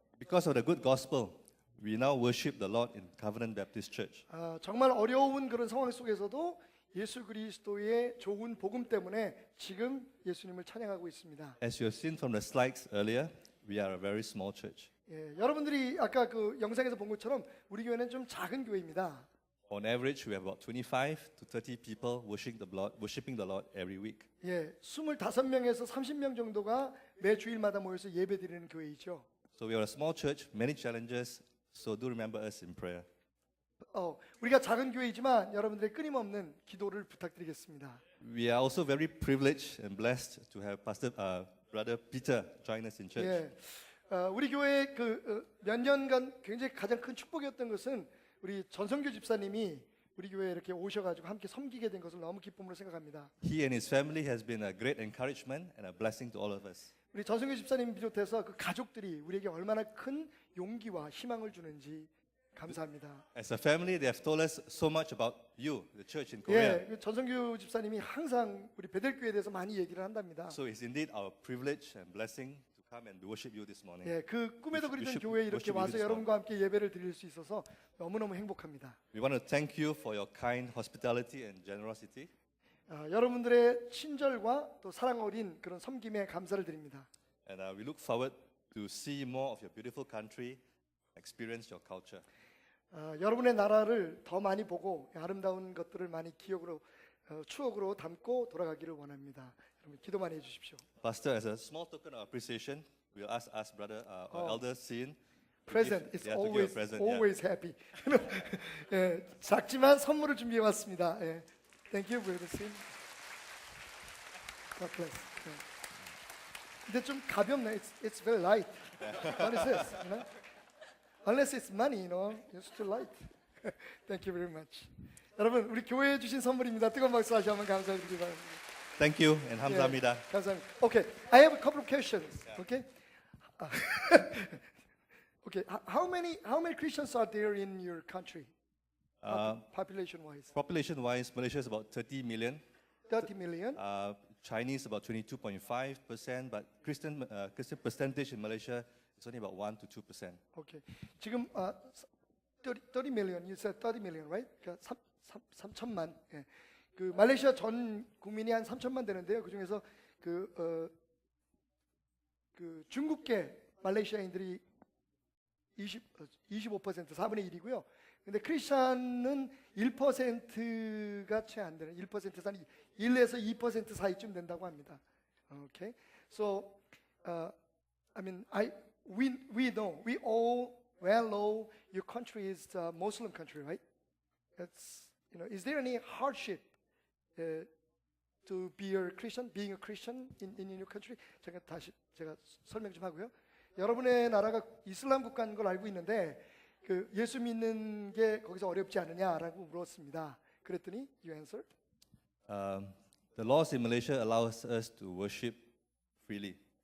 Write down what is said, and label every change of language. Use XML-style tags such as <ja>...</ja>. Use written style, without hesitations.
<en>Because of the good gospel, we now worship the Lord in Covenant Baptist Church.</en> <ko>정말 어려운 그런 상황 속에서도 예수 그리스도의 좋은 복음 때문에 지금 예수님을 찬양하고 있습니다.</ko> <en>As you have seen from the slides earlier, we are a very small church.</en> <ko>예, 여러분들이 아까 그 영상에서 본 것처럼 우리 교회는 좀 작은 교회입니다.</ko> <en>On average, we have about 25 to 30 people worshiping the Lord every week.</en> <ko>예, 25명에서 30명 정도가 매 주일마다 모여서 예배드리는 교회이죠.</ko> <en>So we are a small church, many challenges. So do remember us in prayer.</en> <ko>우리가 작은 교회이지만 여러분들의 끊임없는 기도를 부탁드리겠습니다.</ko> <en>We are also very privileged and blessed to have Brother Peter join us in church.</en> <ko>예, 우리 교회 몇 년간 굉장히 가장 큰 축복이었던 것은 우리 전성규 집사님이 우리 교회에 이렇게 오셔가지고 함께 섬기게 된 것을 너무 기쁨으로 생각합니다.</ko> <en>He and his family has been a great encouragement and a blessing to all of us.</en> <ko>우리 전성규 집사님 비롯해서 그 가족들이 우리에게 얼마나 큰 용기와 희망을 주는지 감사합니다.</ko> <en>As a family, they have told us so much about you, the church in Korea.</en> <ko>예, 그 전성규 집사님이 항상 우리 베델교회에 대해서 많이 얘기를 한답니다.</ko> <en>So it's indeed our privilege and blessing to come and worship you this morning.</en> <ko>예, 그 꿈에도</ko> <en>We</en> <ko>그리던</ko> <en>should</en> <ko>교회에 이렇게</ko> <en>worship you</en> <ko>와서</ko> <en>this</en> <ko>여러분과 함께 예배를 드릴 수 있어서 너무너무 행복합니다.</ko> <en>We want to thank you for your kind hospitality and generosity.</en> <ko>여러분들의 친절과 또 사랑 어린 그런 섬김에 감사를 드립니다.</ko> <en>And we look forward to see more of your beautiful country, experience your culture.</en> <ko>여러분의 나라를 더 많이 보고 아름다운 것들을 많이 기억으로 추억으로 담고 돌아가기를 원합니다. 여러분 기도 많이 해주십시오.</ko> <en>Pastor, as a small token of appreciation, we'll ask brother or elder Sin. Present is to give a present. always happy.</en> <ko>예, 작지만 선물을 준비해 왔습니다.</ko> <en>예. Thank you, brother Sin. God bless. 예.</en> <ko>근데 좀 가볍네.</ko> <en>It's very light. What is this? You know? Unless it's money, you know, it's too light. Thank you very much.</en> <ko>여러분, 우리 교회에 주신 선물입니다. 뜨거운 박수 다시 한번 감사드리기 바랍니다.</ko> <en>Thank you and</en> <ko>감사합니다. 예, 감사합니다.</ko> <en>Okay, I have a couple of questions. Okay. Okay, how many Christians are there in your country? Population-wise, Population-wise, Malaysia is about 30 million. 30 million. Chinese about 22.5%, but Christian percentage in Malaysia is only about 1 to 2%. Okay. 지금 30 million. You said 30 million, right?</en> <ko>그러니까 3천만. 예. 그 말레이시아 전 국민이 한 3천만 되는데요. 그 중에서 그 중국계 말레이시아인들이 25%, 4분의 1이고요. 근데 크리스찬은 1%가 채 안 되는 1%에서 1에서 2% 사이쯤 된다고 합니다.</ko> <en>Okay. So I mean we know, we all well know your country is a Muslim country, right? It's, you know, is there any hardship to be a Christian, being a Christian in your country?</en> <ko>제가 설명 좀 하고요. 여러분의 나라가 이슬람 국가인 걸 알고 있는데 그 예수 믿는 게 거기서 어렵지 않느냐라고 물었습니다. 그랬더니</ko> <en>you answered. The laws in Malaysia allows us to worship freely.</en>